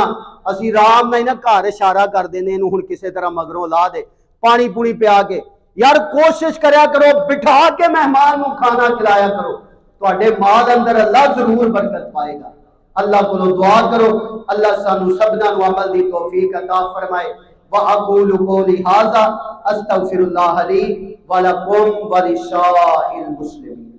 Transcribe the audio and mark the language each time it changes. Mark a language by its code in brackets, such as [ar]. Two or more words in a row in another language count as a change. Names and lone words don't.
[pa] اسیں رام نال نا گھر اشارہ کر دینے ایہنوں ہن کسی طرح مگروں لا دے، پانی پونی پیا کے. یار کوشش کریا کرو بٹھا کے مہمان نوں کھانا کھلایا کرو، تہاڈے مال اندر اللہ ضرور برکت پائے گا. اللہ کولوں دعا کرو اللہ سانوں سبھناں نوں عمل دی توفیق عطا فرمائے. [ar] وأقول قولي هذا أستغفر الله لي ولكم ولسائر المسلمين.